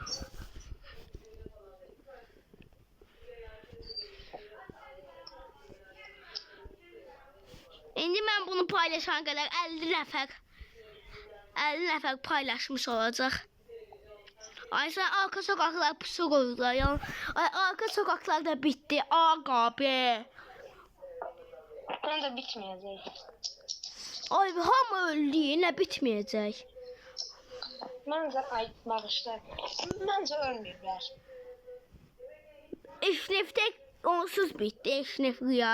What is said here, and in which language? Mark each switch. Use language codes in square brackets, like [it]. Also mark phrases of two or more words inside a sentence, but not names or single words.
[az] İndi mən bunu paylaşan qədər 50 nəfər paylaşmış olacaq. Ay, sən arka sokaklar pusu qoyurlar. Ay, arka sokaklar da bitti. Ağa be. Onu da bitməyəcək. Ay, hamı öldü, nə bitməyəcək. Məncə bağışlar. Məncə ölməyiblər. [tr] Eşref tek onsuz bitti. Eşref rüya.